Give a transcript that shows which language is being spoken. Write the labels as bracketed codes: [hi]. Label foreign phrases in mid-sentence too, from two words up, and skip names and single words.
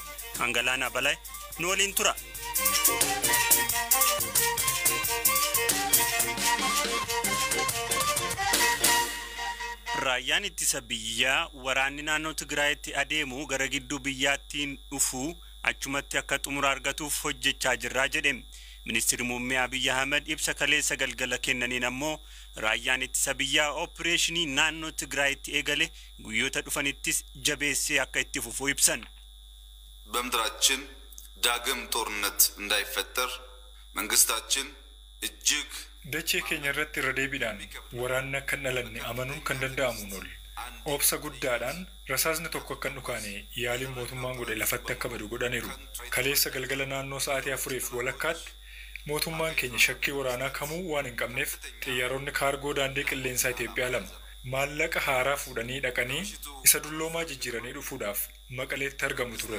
[om] Hangalaana Balay nu waliin tura. Raayyaan ittisa biyyaa waraanni naannoo Tigraayitti adeemu gara gidduu biyyaattiin dhufu achumatti akka xumura argatuuf hojjechaa jirra jedhe. Ministeerri muummee Abiy Ahmed ibsa kaleessa galgala kennaniin ammoo raayyaan ittisa biyyaa opereeshinii naannoo Tigraayitti eegale guyyoota dhufanittis jabeessee akka itti fufu ibsan. [am] በምድራችን ዳግም ጦርነት እንዳይፈጠር መንግስታችን እጅግ [om] dachee keenya irratti irra deebiidhaan waraanni akka dhalanne amanuun kan danda'amuun ol obsa guddaadhaan rasaasni tokko akka dhukaane yaaliin mootummaan godhe lafatti akka badu godhaniiru. Kaleessa galgala naannoo sa'aatii 4 walakkaatti mootummaan keenya shakkii waraanaa kamuu waan hin qabneef xiyyaaronni kaargoo daandii qilleensaa Itoophiyaa 2 maallaqa haaraa fuudhanii dhaqanii isa dulloomaa jijjiiranii dhufuudhaaf Maqaleetti argamu ture.